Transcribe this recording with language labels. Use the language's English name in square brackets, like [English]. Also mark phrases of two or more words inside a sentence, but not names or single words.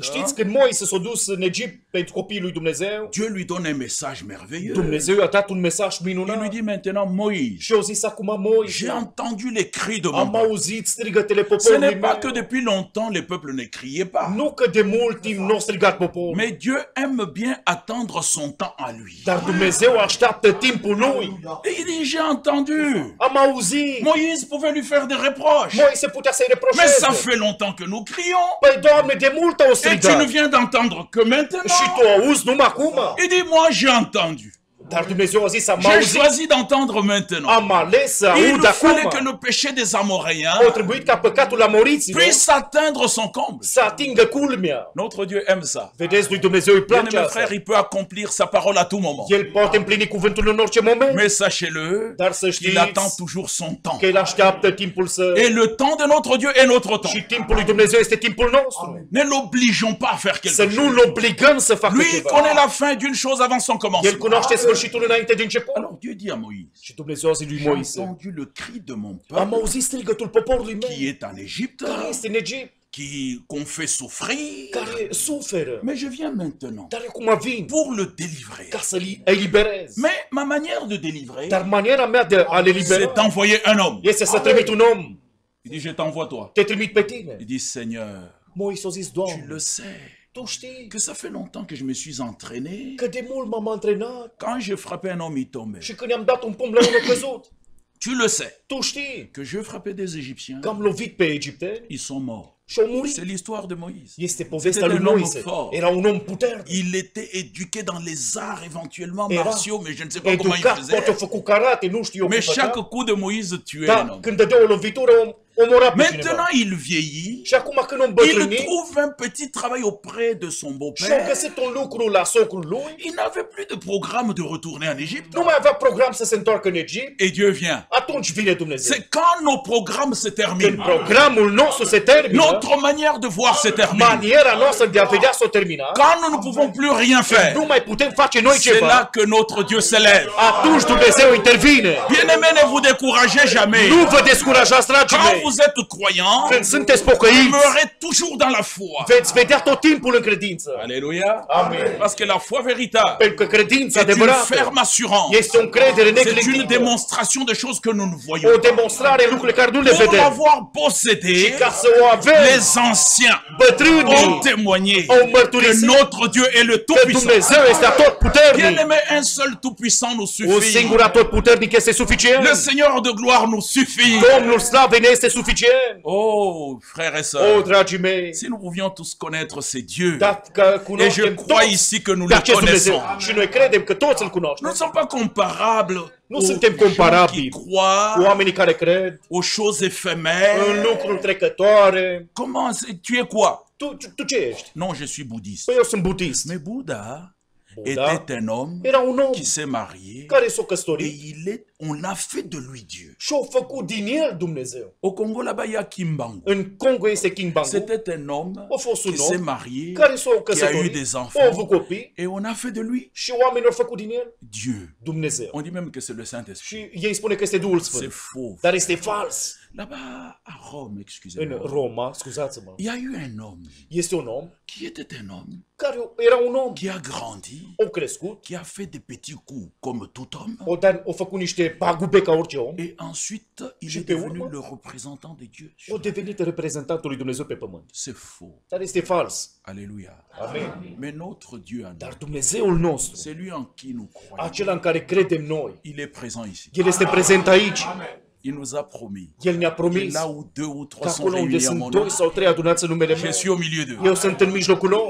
[Romanian] Știți când Moise s-a dus în Egipt pentru copiii lui Dumnezeu, [French] Dieu lui donne un message merveilleux. [Romanian] Dumnezeu i-a dat un mesaj [French] Il lui [Romanian] minunat [French] dit maintenant, Moïse, [Romanian] și au zis acum Moise, [French] j'ai entendu les cris de mon [Romanian] am [French] peuple. [Romanian] auzit strigătele [French] Ce [Romanian] poporului [French] n'est pas que [Romanian] meu. [French] depuis longtemps les peuples ne criaient pas. [Romanian] Nu că de mult timp nu a strigat poporul, [French] Mais Dieu aime bien attendre son temps à lui. [Romanian] dar Dumnezeu așteaptă timpul lui. [French] Et il dit, j'ai entendu. [Romanian] Am auzit. [French] Moïse pouvait lui faire des reproches. [Romanian] Moise putea să-i [French] Mais [Romanian] reproșeze. [French] ça fait longtemps que nous crions. [Romanian] Păi, Doamne, de mult au [French] Et tu ne [Romanian] strigat. [French] viens d'entendre que [Romanian] Și [French] maintenant. [Romanian] tu auzi numai acum. [French] Il dit, moi j'ai entendu. [Romanian] Dar Dumnezeu a zis, am [French] J'ai [Romanian] auzit, [French] choisi d'entendre maintenant. [Romanian] am ales să [French] Il [Romanian] aud [French] nous fallait [Romanian] acum. [French] que le péché des Amoréens [Romanian] Au trebuit ca păcatul amoriților [French] puisse atteindre son comble. [Romanian] să atingă culmea. [French] Notre Dieu aime ça. [Romanian] Vedeți, lui Dumnezeu îi place [French] Bien-aimé [Romanian] asta. [French] frère, il peut accomplir sa parole à tout moment. [Romanian] El poate împlini cuvântul în orice moment, [French] Mais sachez-le, [Romanian] dar să [French] il [Romanian] știți [French] attend toujours son temps. [Romanian] că El așteaptă timpul său. [French] Et le temps de notre Dieu est notre temps. [Romanian] Și timpul lui Dumnezeu este timpul nostru. [French] Ne l'obligeons pas à faire [Romanian] Să [French] quelque chose. [Romanian] nu-L obligăm să facă [French] Lui [Romanian] ceva. [French] connaît la fin d'une chose avant son [Romanian] El [French] commencement. [Romanian] cunoaște sfârșitul sfârșitul înainte de început. [French] Alors Dieu dit à Moïse, [Romanian] Și Dumnezeu a zis lui [French] j'ai [Romanian] Moise, [French] entendu le cri de mon [Romanian] am [French] peuple [Romanian] auzit strigătul poporului meu, [French] qui est en Égypte, [Romanian] care este în Egipt, [French] qu'on fait souffrir, [Romanian] care suferă. [French] mais je viens maintenant [Romanian] Dar acum vin [French] pour le délivrer. [Romanian] ca să-l eliberez. [French] Mais ma manière de délivrer, [Romanian] Dar maniera mea de a le [French] c'est [Romanian] elibera [French] d'envoyer un homme. [Romanian] este să trimit un om. [French] Il dit, je t'envoie toi. [Romanian] Te trimit pe tine. [French] Il dit, Seigneur, [Romanian] Moise a zis, [French] tu [Romanian] Doamne, [French] le sais, [Romanian] tu știi [French] que ça fait longtemps que je me suis entraîné. [Romanian] că de mult m-am antrenat [French] Quand je frappais un homme, il tombait. [Romanian] și când i-am dat un pumn la unul căzut. [French] Tu le sais, [Romanian] Tu știi [French] que je frappais des Égyptiens, [Romanian] că am lovit pe egipteni [French] ils sont morts. [Romanian] și au murit. [French] C'est l'histoire de Moïse. [Romanian] Este povestea [French] C'était [Romanian] lui [French] un homme [Romanian] Moise. [French] fort. [Romanian] Era un om puternic. [French] Il était éduqué dans les arts éventuellement [Romanian] Era [French] martiaux, mais je ne sais pas comment il [Romanian] educat, poate a [French] faisait. [Romanian] făcut karate, nu știu eu [French] Mais [Romanian] cum [French] chaque [Romanian] făcea. [French] coup de Moïse tuait un [Romanian] Dar [French] homme. [Romanian] când dădea o lovitură, omora pe cineva. [French] Maintenant, il vieillit. [Romanian] Și acum când om [French] Il [Romanian] bătrânit [French] trouve un petit travail auprès de son [Romanian] și-a [French] beau-père. [Romanian] găsit un lucru la socrul lui, [French] Il n'avait plus de programme de retourner en Égypte. [Romanian] nu mai avea program să se întoarcă în Egipt, [French] Et Dieu vient. [Romanian] atunci vine Dumnezeu. [French] C'est quand nos programmes se [Romanian] Când [French] terminent, [Romanian] programul nostru se termină, [French] notre manière de voir se termine. [Romanian] maniera noastră de a vedea s-o termina, [French] Quand nous ne pouvons plus rien faire, [Romanian] nu mai putem face noi [French] c'est là [Romanian] ceva, [French] que notre Dieu s'élève. [Romanian] atunci Dumnezeu intervine. [French] Bien-aimés, ne vous découragez jamais. [Romanian] Nu vă descurajați, dragii [French] Quand [Romanian] mei. [French] vous êtes croyants, [Romanian] Când sunteți pocăiți, [French] demeurez toujours dans la foi. [Romanian] veți vedea tot timpul în credință. [French] Alléluia. [Romanian] Amen. [French] Parce que la foi véritable [Romanian] Pentru că credința [French] est une [Romanian] adevărată [French] ferme assurance. [Romanian] este o încredere [French] C'est une [Romanian] neclintită, [French] démonstration de choses que nous ne [Romanian] o [French] voyons pas. [Romanian] demonstrare a lucrurilor care nu le [French] Pour [Romanian] vedem. [French] l'avoir possédé, [Romanian] Ca să o avem, [French] les anciens [Romanian] bătrânii [French] ont témoigné [Romanian] au [French] que [Romanian] mărturisit [French] notre Dieu est le [Romanian] că [French] Tout-Puissant. [Romanian] Dumnezeu este atotputernic. [French] Bien-aimé, un seul Tout-Puissant nous [Romanian] Un [French] suffit. [Romanian] singur atotputernic este suficient. [French] Le Seigneur de gloire nous suffit. [Romanian] Domnul slavei ne este suficient. [French] Oh, frères et [Romanian] O, [French] sœurs, [Romanian] dragii mei, [French] si nous pouvions tous connaître ces dieux, [Romanian] dacă [French] et je [Romanian] cunoaștem [French] crois [Romanian] toți [French] ici que nous [Romanian] pe [French] le [Romanian] acest Dumnezeu [French] connaissons, [Romanian] și noi credem că toți îl [French] nous ne [Romanian] cunoaștem, [French] sommes pas comparables [Romanian] nu [French] aux [Romanian] suntem [French] gens qui [Romanian] comparabili cu [French] croient [Romanian] oamenii care cred [French] aux choses [Romanian] în [French] éphémères. [Romanian] lucruri trecătoare. [French] Comment tu es quoi? [Romanian] Tu ce ești? [French] Non, je suis bouddhiste. [Romanian] Păi eu sunt budist. [French] Mais Bouddha [Romanian] Bouddha [French] était un homme [Romanian] era un om [French] qui s'est marié [Romanian] care s-a [French] et [Romanian] căsătorit [French] on a fait de lui Dieu. [Romanian] și a făcut din el Dumnezeu. [French] Au Congo, là-bas, il y a Kimbangu. [Romanian] În Congo este King Bangu, [French] C'était un homme [Romanian] a fost un [French] qui s'est [Romanian] om [French] marié, [Romanian] care s-a [French] qui a eu [Romanian] căsătorit, [French] des [Romanian] a [French] enfants, [Romanian] avut copii [French] et on a fait de lui [Romanian] și oamenii au făcut din el [French] Dieu. [Romanian] Dumnezeu. [French] On dit même que c'est le Saint-Esprit. [Romanian] Și ei spune că este Duhul [French] C'est [Romanian] Sfânt, [French] faux. [Romanian] dar este fals. [French] Là-bas, à Rome, [Romanian] În [French] excusez-moi, [Romanian] Roma, scuzați-mă, [French] il y a eu un homme [Romanian] este un om [French] qui était un homme [Romanian] care era un om, [French] qui a grandi, [Romanian] a crescut, [French] qui a fait des petits coups comme tout homme, [Romanian] a făcut niște pagube ca orice om, [French] et ensuite il [Romanian] Și [French] est [Romanian] pe [French] devenu [Romanian] urmă? [French] le représentant de Dieu. [Romanian] a devenit reprezentantul lui Dumnezeu pe pământ. [French] C'est faux. [Romanian] Dar este fals. [French] Alléluia. [Romanian] Amen. [French] Mais notre Dieu à [Romanian] Dar [French] nous, [Romanian] Dumnezeul nostru, [French] c'est lui en qui nous croyons. [Romanian] acela în care credem noi, [French] Il est présent ici. [Romanian] El este prezent aici. [French] Il nous a promis [Romanian] El ne-a [French] que [Romanian] promis [French] là où deux ou [Romanian] că [French] trois sont [Romanian] acolo unde [French] réunis à mon [Romanian] sunt [French] nom, [Romanian] doi sau trei adunați în numele [French] je [Romanian] meu, [French] suis au milieu d'eux. [Romanian] eu sunt în mijlocul lor.